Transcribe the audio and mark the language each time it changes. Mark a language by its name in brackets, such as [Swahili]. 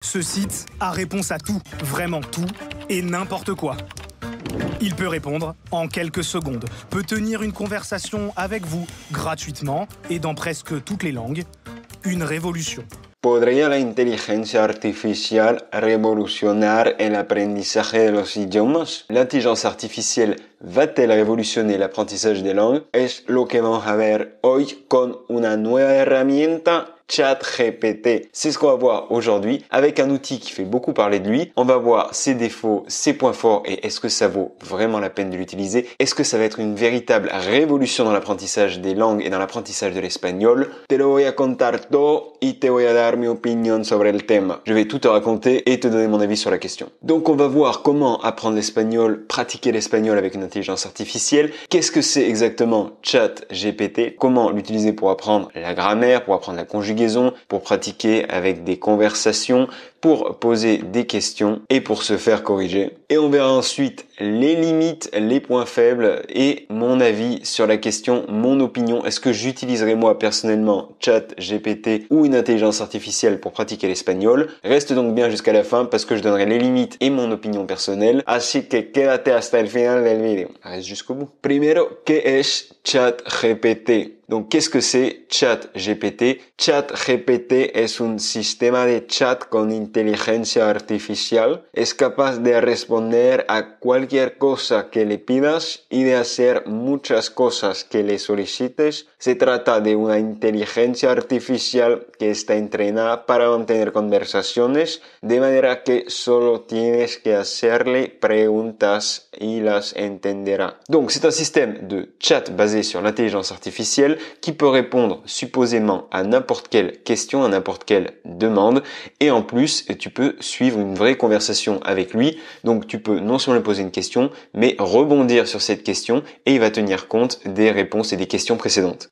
[French] Ce site a réponse à tout, vraiment tout, et n'importe quoi. Il peut répondre en quelques secondes, peut tenir une conversation avec vous gratuitement et dans presque toutes les langues. Une révolution. [Spanish] ¿Podría la inteligencia artificial revolucionar el aprendizaje de los idiomas? [French] ¿L'intelligence artificielle va-t-elle révolutionner l'apprentissage des langues? [Spanish] Es lo que vamos a ver hoy con una nueva herramienta, ChatGPT. [French] C'est ce qu'on va voir aujourd'hui avec un outil qui fait beaucoup parler de lui. On va voir ses défauts, ses points forts et est-ce que ça vaut vraiment la peine de l'utiliser? Est-ce que ça va être une véritable révolution dans l'apprentissage des langues et dans l'apprentissage de l'espagnol? [Spanish] Te lo voy a contar todo y te voy a dar mi opinión sobre el tema. [French] Je vais tout te raconter et te donner mon avis sur la question. Donc on va voir comment apprendre l'espagnol, pratiquer l'espagnol avec une intelligence artificielle. Qu'est-ce que c'est exactement ChatGPT? Comment l'utiliser pour apprendre la grammaire, pour apprendre la conjugaison, pour pratiquer avec des conversations, pour poser des questions et pour se faire corriger. Et on verra ensuite les limites, les points faibles et mon avis sur la question, mon opinion. Est-ce que j'utiliserai moi personnellement ChatGPT ou une intelligence artificielle pour pratiquer l'espagnol? Reste donc bien jusqu'à la fin parce que je donnerai les limites et mon opinion personnelle. [Spanish] Así que quédate hasta el final del video. [French] Reste jusqu'au bout. [Spanish] Primero, ¿qué es ChatGPT? [French] Donc, qu'est-ce que c'est ChatGPT? [Spanish] ChatGPT es un sistema de chat con inteligencia artificial. Es capaz de responder a cualquier cosa que le pidas y de hacer muchas cosas que le solicites. Se trata de una inteligencia artificial que está entrenada para mantener conversaciones, de manera que solo tienes que hacerle preguntas y las entenderá. [French] Donc, c'est un système de chat basé sur l'intelligence artificielle qui peut répondre supposément à n'importe quelle question, à n'importe quelle demande. Et en plus, tu peux suivre une vraie conversation avec lui. Donc, tu peux non seulement lui poser une question, mais rebondir sur cette question et il va tenir compte des réponses et des questions précédentes.